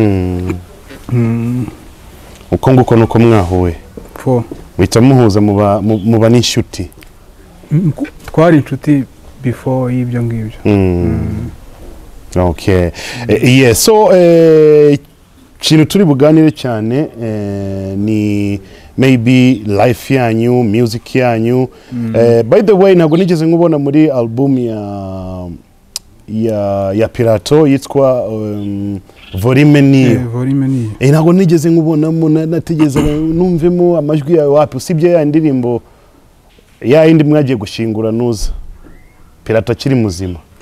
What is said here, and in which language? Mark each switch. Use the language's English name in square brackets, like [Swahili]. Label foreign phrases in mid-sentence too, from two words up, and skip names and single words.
[Kinyarwanda] Uko nguko nuko mwahuye. Wita muhuza muba n'inshuti. Twari inshuti before y'ibyo ngibyo. Okay. [English] Yes, so [Kinyarwanda] kintu turi buganire cyane ni [English] maybe life [Kinyarwanda] yanyu, music yanyu. [English] By the way, [Kinyarwanda] ntabwo nigeze nkubona muri album ya Pilato yitwa Volume Niyo. Ntabwo nigeze nkubonamo, nategeza numvemo amajwi yawe wapi usibye ya ndirimbo ya indi mwagiye gushingura nuza Pirata akiri muzima